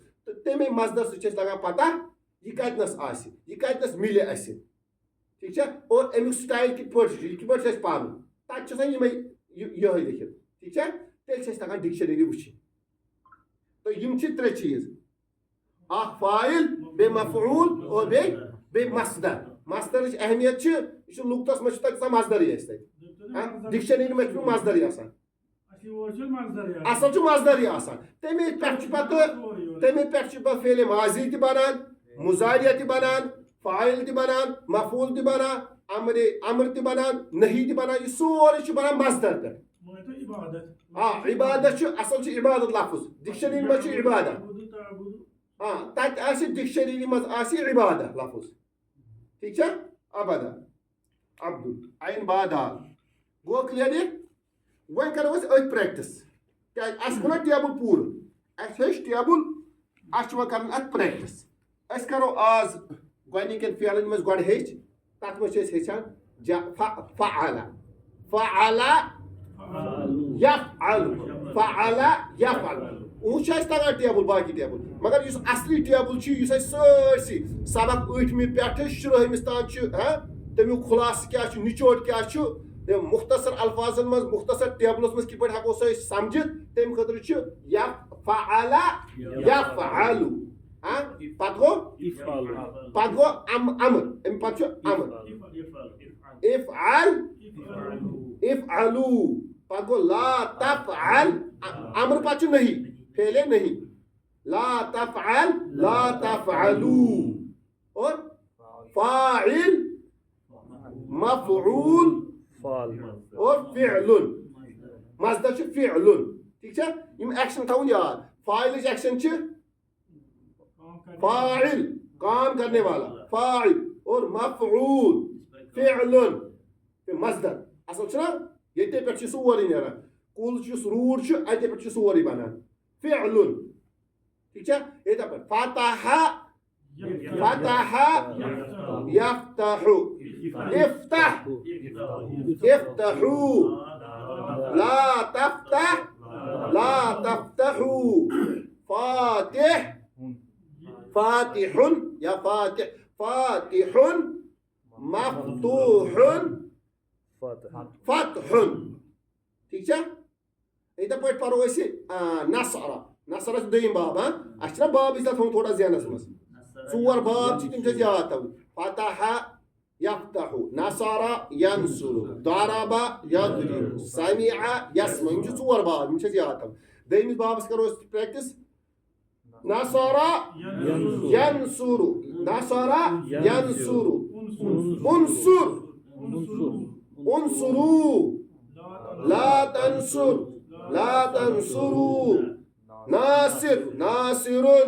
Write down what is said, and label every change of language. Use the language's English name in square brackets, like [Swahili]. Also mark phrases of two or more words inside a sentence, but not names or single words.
[Kashmiri] تہٕ تمے مصدر سۭتۍ چھِ اَسہِ لگان پتہ یہِ کتنس آسہِ یہِ کتنس مِلہِ اَسہِ ٹھیک چھا اور امیُک سٹایل کِتھ پٲٹھۍ چھُ یہِ کِتھ پٲٹھۍ چھُ اَسہِ پرُن تتہِ چھُ آسان یِمے یِہوے لیکھِتھ ٹھیک چھا تیٚلہِ چھِ اَسہِ تگان ڈکشنری وٕچھِنۍ تہٕ یِم چھِ ترٛےٚ چیٖز اکھ فاعل بیٚیہِ مفعول اور بیٚیہِ مصدرٕچ اہمیت چھِ یہِ چھُ لُغتس منٛز چھُ تتہِ آسان مصدرٕے اَسہِ تتہِ ڈکشنری منٛز چھُ مصدرٕے آسان اصل چھُ مصدرٕے آسان تمے پٮ۪ٹھ چھُ پتہٕ فعلِ ماضی تہِ بنان مضارع تہِ بنان فاعل تہِ بنان مفعول تہِ بنان امر تہِ بنان نہی تہِ بنان یہِ سورُے چھُ بنان مصدر پٮ۪ٹھ عبادت اصل عبادت لفظ ڈکشنری مز عبادت تت ڈکشنری مز عبادت لفظ [Urdu] ٹھیک ہے [Kashmiri] عبادہ عبد عین بادال گو کلیئر یہ وۄنۍ کرو أسۍ أتھۍ پریکٹس کیازِ اَسہِ گوٚو نا ٹیبل پوٗرٕ اَسہِ ہیٚچھ ٹیبل اَسہِ چھُ وۄنۍ کرُن اَتھ پریکٹس أسۍ کرو آز گۄڈنِکٮ۪ن فعلن منٛز گۄڈٕ ہیٚچھ تتھ منٛز چھِ أسۍ ہیٚچھان فعل فعل [Arabic] يفعل فعل يفعل [Kashmiri] وہ چھُ اَسہِ تگان ٹیبل باقی ٹیبل مگر یُس اصلی ٹیبل چھُ یُس اَسہِ سٲرسٕے سبق ٲٹھمہِ پٮ۪ٹھٕ شُرہمِس تام چھُ تمیُک خُلاصہٕ کیاہ چھُ نچوڑ کیاہ چھُ مختصر الفاظن منٛز مختصر ٹیبلس منٛز کِتھ پٲٹھۍ ہٮ۪کو سُہ أسۍ سمجھِتھ تمہِ خٲطرٕ چھُ فعل يفعل پتہٕ گوٚو امر امہِ پتہٕ چھُ [Arabic] امر افعل افعلوا [Kashmiri] پتہٕ گوٚو [Arabic] لا تفعل [Kashmiri] امر پتہٕ چھُ نہیں فعلے نہیں [Arabic] لا تفعل لا تفعلوا [Kashmiri] اور فاعل مفعول اور فعل مصدر چھُ فعل ٹھیک چھا یِم ایکشن تھاوُن یاد فاعلٕچ ایکشن چھِ فاعل [Urdu] کام کرنے والا [Kashmiri] فاعل اور مفعول فعل مصدر اصل چھُنا ییٚتے پٮ۪ٹھ چھُ سورُے نیران کُل یُس روٗٹ چھُ اَتے پٮ۪ٹھ چھُ سورُے بنان فعل ٹھیک چھا ییٚتہِ پٮ۪ٹھ [Arabic] فتح فتح يفتح افتح افتحوا لا تفتح لا تفتحوا فاتح فاتح یا فاتح فاتح مفتوح [Kashmiri] فتح ٹھیک چھا یِتھے پٲٹھۍ پرو أسۍ نصر نصرس دوٚیِم باب اَسہِ چھُنا باب اِسلیے تھوٚمُت تھوڑا ذہنس منٛز ژور باب چھِ تِم چھِ أسۍ یاد تھاوٕنۍ [Arabic] فتح يفتح نصر ينصر ضرب يضرب سمع يسمع [Kashmiri] یِم چھِ ژور باب یِم چھِ أسۍ یاد تھاوٕنۍ دوٚیمِس بابس کرو أسۍ پریکٹس [Arabic] نصر ينصر نصر ينصر انصر انصروا لا تنصر لا تنصروا ناصر ناصر